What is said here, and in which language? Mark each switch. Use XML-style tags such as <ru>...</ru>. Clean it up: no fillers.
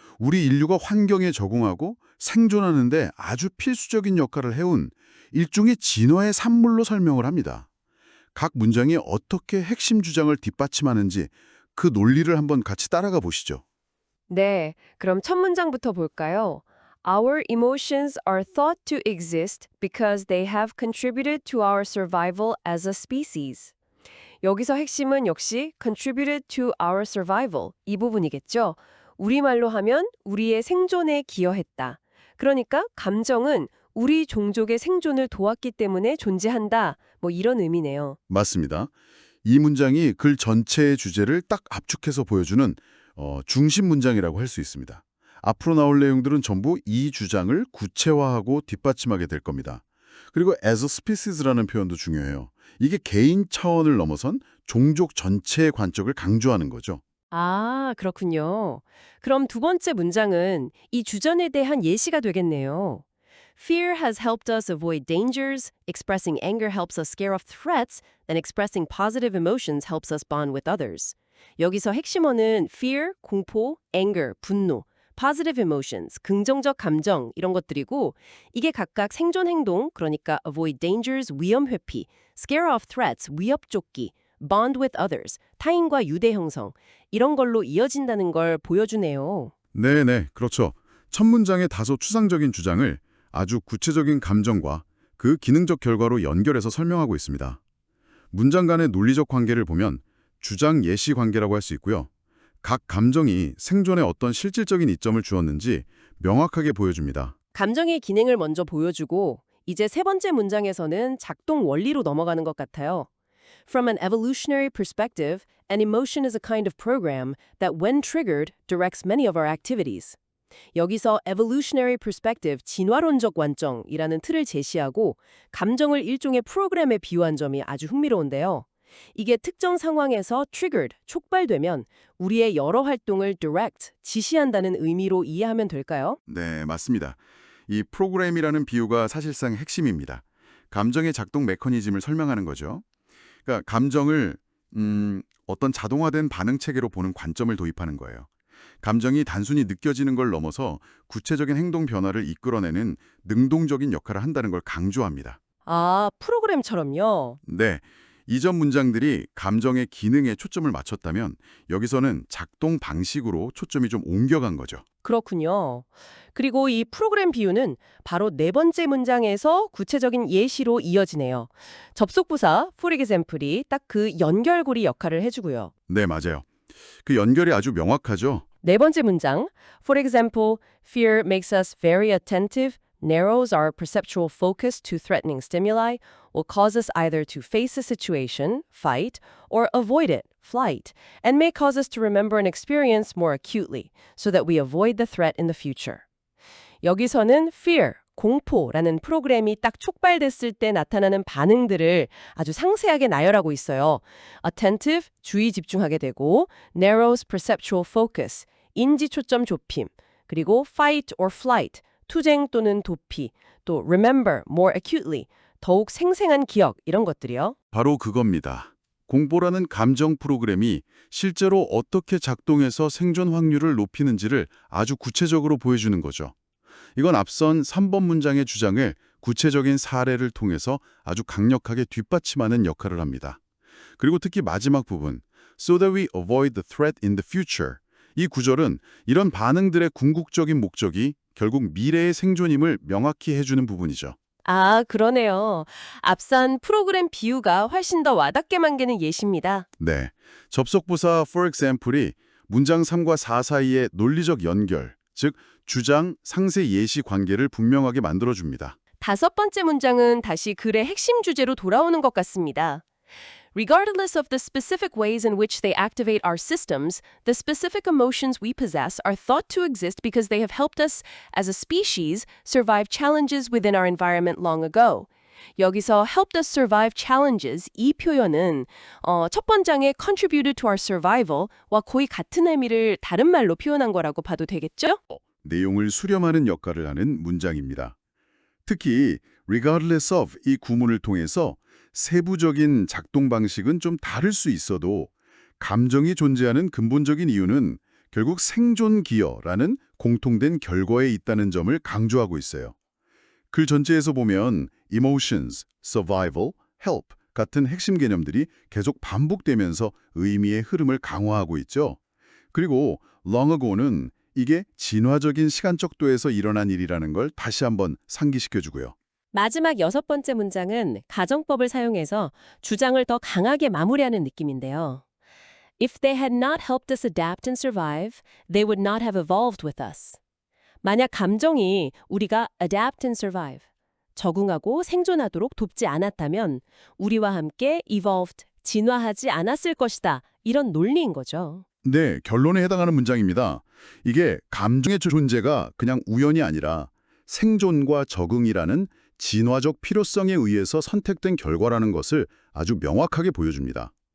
<ko>우리 인류가 환경에 적응하고 생존하는데 아주 필수적인 역할을 해온 일종의 진화의 산물로 설명을 합니다. 각 문장이 어떻게 핵심 주장을 뒷받침하는지 그 논리를 한번 같이 따라가 보시죠. 네, 그럼 첫 문장부터 볼까요?</ko> <en>Our emotions are thought to exist because they have contributed to our survival as a species.</en> <ko>여기서 핵심은 역시</ko> <en>contributed to our survival</en> <ko>이 부분이겠죠. 우리말로 하면 우리의 생존에 기여했다. 그러니까 감정은 우리 종족의 생존을 도왔기 때문에 존재한다. 이런 의미네요. 맞습니다. 이 문장이 글 전체의 주제를 딱 압축해서 보여주는 중심 문장이라고 할 수 있습니다. 앞으로 나올 내용들은 전부 이 주장을 구체화하고 뒷받침하게 될 겁니다. 그리고</ko> <en>as a species</en> <ko>라는 표현도 중요해요. 이게 개인 차원을 넘어선 종족 전체의 관점을 강조하는 거죠. 아, 그렇군요. 그럼 두 번째 문장은 이 주전에 대한 예시가 되겠네요.</ko> <en>Fear has helped us avoid dangers, expressing anger helps us scare off threats, and expressing positive emotions helps us bond with others.</en> <ko>여기서 핵심어는 fear, 공포, anger, 분노,</ko> <en>positive emotions,</en> <ko>긍정적 감정 이런 것들이고 이게 각각 생존 행동, 그러니까</ko> <en>avoid dangers,</en> <ko>위험 회피,</ko> <en>scare off threats,</en> <ko>위협 쫓기,</ko> <en>bond with others,</en> <ko>타인과 유대 형성 이런 걸로 이어진다는 걸 보여주네요. 네네, 그렇죠. 첫 문장의 다소 추상적인 주장을 아주 구체적인 감정과 그 기능적 결과로 연결해서 설명하고 있습니다. 문장 간의 논리적 관계를 보면 주장 예시 관계라고 할 수 있고요. 각 감정이 생존에 어떤 실질적인 이점을 주었는지 명확하게 보여줍니다. 감정의 기능을 먼저 보여주고 이제 세 번째 문장에서는 작동 원리로 넘어가는 것 같아요.</ko> <en>From an evolutionary perspective, an emotion is a kind of program that when triggered directs many of our activities.</en> <ko>여기서</ko> <en>evolutionary perspective,</en> <ko>진화론적 관점이라는 틀을 제시하고 감정을 일종의 프로그램에 비유한 점이 아주 흥미로운데요. 이게 특정 상황에서 triggered, 촉발되면 우리의 여러 활동을 direct, 지시한다는 의미로 이해하면 될까요? 네, 맞습니다. 이 프로그램이라는 비유가 사실상 핵심입니다. 감정의 작동 메커니즘을 설명하는 거죠. 그러니까 감정을 어떤 자동화된 반응 체계로 보는 관점을 도입하는 거예요. 감정이 단순히 느껴지는 걸 넘어서 구체적인 행동 변화를 이끌어내는 능동적인 역할을 한다는 걸 강조합니다. 아, 프로그램처럼요. 네, 이전 문장들이 감정의 기능에 초점을 맞췄다면 여기서는 작동 방식으로 초점이 좀 옮겨간 거죠. 그렇군요. 그리고 이 프로그램 비유는 바로 네 번째 문장에서 구체적인 예시로 이어지네요. 접속부사</ko> <en>for example</en> <ko>이 딱 그 연결고리 역할을 해주고요. 네, 맞아요. 그 연결이 아주 명확하죠. 네 번째 문장,</ko> <en>for example, fear makes us very attentive, narrows our perceptual focus to threatening stimuli, will cause us either to face a situation, fight, or avoid it, flight, and may cause us to remember an experience more acutely, so that we avoid the threat in the future.</en> <ko>여기서는 fear, 공포라는 프로그램이 딱 촉발됐을 때 나타나는 반응들을 아주 상세하게 나열하고 있어요. attentive, 주의 집중하게 되고,</ko> <en>narrows perceptual focus,</en> <ko>인지 초점 좁힘, 그리고</ko> <en>fight or flight,</en> <ko>투쟁 또는 도피, 또</ko> <en>remember more acutely,</en> <ko>더욱 생생한 기억 이런 것들이요. 바로 그겁니다. 공포라는 감정 프로그램이 실제로 어떻게 작동해서 생존 확률을 높이는지를 아주 구체적으로 보여주는 거죠. 이건 앞선 3번 문장의 주장을 구체적인 사례를 통해서 아주 강력하게 뒷받침하는 역할을 합니다. 그리고 특히 마지막 부분,</ko> <en>so that we avoid the threat in the future.</en> <ko>이 구절은 이런 반응들의 궁극적인 목적이 결국 미래의 생존임을 명확히 해주는 부분이죠. 아, 그러네요. 앞선 프로그램 비유가 훨씬 더 와닿게 만드는 예시입니다. 네, 접속부사</ko> <en>for example</en> <ko>이 문장 3과 4 사이의 논리적 연결, 즉 주장, 상세 예시 관계를 분명하게 만들어줍니다. 다섯 번째 문장은 다시 글의 핵심 주제로 돌아오는 것 같습니다.</ko> <en>Regardless of the specific ways in which they activate our systems, the specific emotions we possess are thought to exist because they have helped us, as a species, survive challenges within our environment long ago.</en> <ko>여기서</ko> <en>helped us survive challenges</en> <ko>이 표현은 첫 번장의</ko> <en>contributed to our survival</en> <ko>과 거의 같은 의미를 다른 말로 표현한 거라고 봐도 되겠죠? 내용을 수렴하는 역할을 하는 문장입니다. 특히</ko> <en>regardless of</en> <ko>이 구문을 통해서 세부적인 작동 방식은 좀 다를 수 있어도 감정이 존재하는 근본적인 이유는 결국 생존 기여라는 공통된 결과에 있다는 점을 강조하고 있어요. 글 전체에서 보면 emotions, survival, help 같은 핵심 개념들이 계속 반복되면서 의미의 흐름을 강화하고 있죠. 그리고</ko> <en>long ago</en> <ko>는 이게 진화적인 시간적도에서 일어난 일이라는 걸 다시 한번 상기시켜주고요. 마지막 6번째 문장은 가정법을 사용해서 주장을 더 강하게 마무리하는 느낌인데요.</ko> <en>If they had not helped us adapt and survive, they would not have evolved with us.</en> <ko>만약 감정이 우리가</ko> <en>adapt and survive,</en> <ko>적응하고 생존하도록 돕지 않았다면 우리와 함께 evolved, 진화하지 않았을 것이다. 이런 논리인 거죠. 네, 결론에 해당하는 문장입니다. 이게 감정의 존재가 그냥 우연이 아니라 생존과 적응이라는 진화적 필요성에 의해서 선택된 결과라는 것을 아주 명확하게 보여줍니다.</ko>